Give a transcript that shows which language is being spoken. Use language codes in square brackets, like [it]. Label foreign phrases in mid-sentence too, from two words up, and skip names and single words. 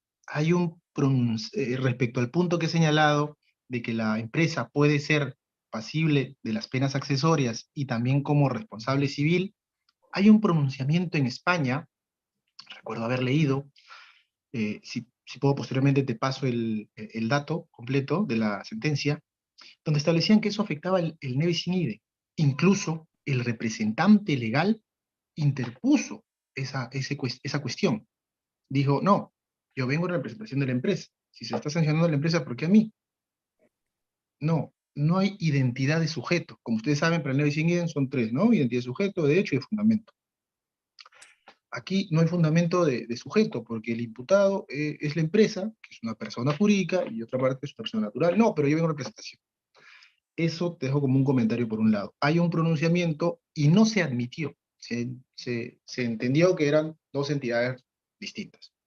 [es] Hay respecto al punto que he señalado de que la empresa puede ser pasible de las penas accesorias y también como responsable civil, hay un pronunciamiento en España, recuerdo haber leído, si puedo posteriormente te paso el dato completo de la sentencia, donde establecían que eso afectaba el [la] nebis in idem. [es] Incluso el representante legal interpuso esa cuestión. Dijo, no, yo vengo en representación de la empresa. Si se está sancionando a la empresa, ¿por qué a mí? No hay identidad de sujeto. Como ustedes saben, para el [la] nebis in idem [es] son tres, ¿no? Identidad de sujeto, de hecho y de fundamento. Aquí no hay fundamento de sujeto, porque el imputado es la empresa, que es una persona jurídica, y otra parte es una persona natural. No, pero yo vengo en representación. Eso te dejo como un comentario por un lado. Hay un pronunciamiento y no se admitió. Se entendió que eran dos entidades distintas.